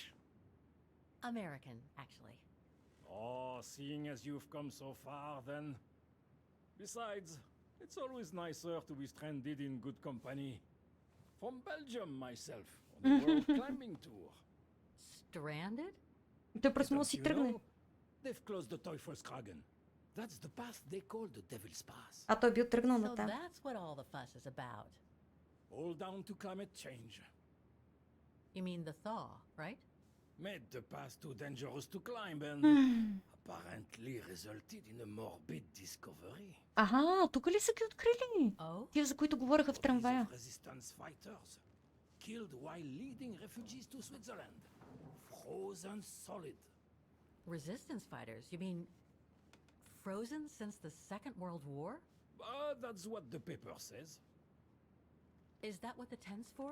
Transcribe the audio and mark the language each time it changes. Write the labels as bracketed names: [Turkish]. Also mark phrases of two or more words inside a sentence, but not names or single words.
[English] American, actually. Oh, seeing as you've come so far then. Besides, it's always nicer to be stranded in good company. From Belgium myself, on a world climbing tour. Stranded? [Bulgarian] Той просто може да си тръгне. [English] They've closed the Teufelskragen. That's the path they call the Devil's Pass. [Bulgarian] А той бил тръгнал [English] So [Bulgarian] на там. [English] that's what all the fuss is about. All down to climate change. You mean the thaw, right? Made the path too dangerous to climb and apparently resulted in a morbid discovery. [Bulgarian] Аха, тук ли са ги открили? Тия, за които говореха в трамвая. [English] Resistance fighters killed while leading refugees to Switzerland. Frozen solid. Resistance fighters? You mean frozen since the Second World War? That's what the paper says. Is that what the tent's for?